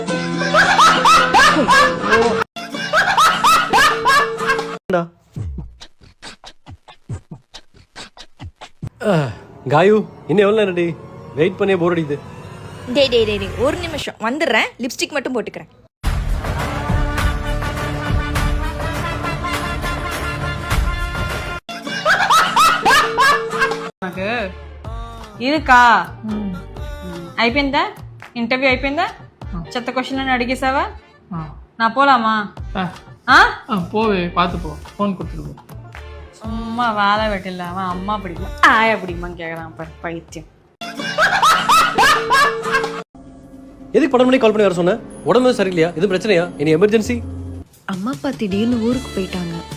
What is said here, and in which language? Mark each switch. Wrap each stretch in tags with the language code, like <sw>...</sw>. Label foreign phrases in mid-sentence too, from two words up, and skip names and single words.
<ta>காயு இன்னும் எவ்வளோ ரெடி வெயிட் பண்ணியே போர் அடிக்குது. டே ஒரு நிமிஷம் வந்துடுறேன். லிப்ஸ்டிக் மட்டும் போட்டுக்கிறேன்.</ta> <te>నాకు ఇదికా అయిపోయిందా? ఇంటర్వ్యూ అయిపోయిందా? చెత్త క్వశ్చన్ అడిగేసావా? నా పోలామా?</te> <ta>போவே பார்த்து போ, ஃபோன் கொடுத்துட்டு போ. சும்மா வேலை வெட்டில அவன் அம்மா பிடிக்குமா ஆயா பிடிக்குமான்னு கேட்குறான் பாரு பைத்தியம். எதுக்கு 12 மணிக்கு கால் பண்ணி வர சொன்ன? உடம்பு சரியில்லையா? எதுவும் பிரச்சனையா? இனி எமர்ஜென்சி? அம்மா அப்பா திடீர்னு ஊருக்கு போயிட்டாங்க.</ta>